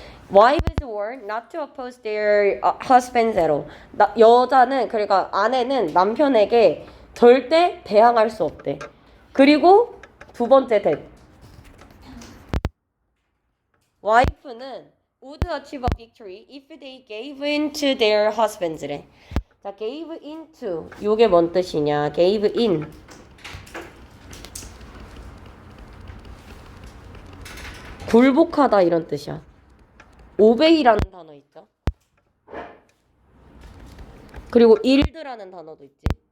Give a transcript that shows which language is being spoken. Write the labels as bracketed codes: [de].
[en] Wives were not to oppose their husbands at all. [ko] 여자는 그러니까 아내는 남편에게 절대 대항할 수 없대. 그리고 두 번째 [en] that [ko] 와이프는 [en] would achieve a victory if they gave in to their husbands래. [ko] 자, [en] gave into [ko] 요게 뭔 뜻이냐? [en] gave in [ko] 굴복하다 이런 뜻이야. obey라는 단어 있죠. 그리고 yield라는 단어도 있지.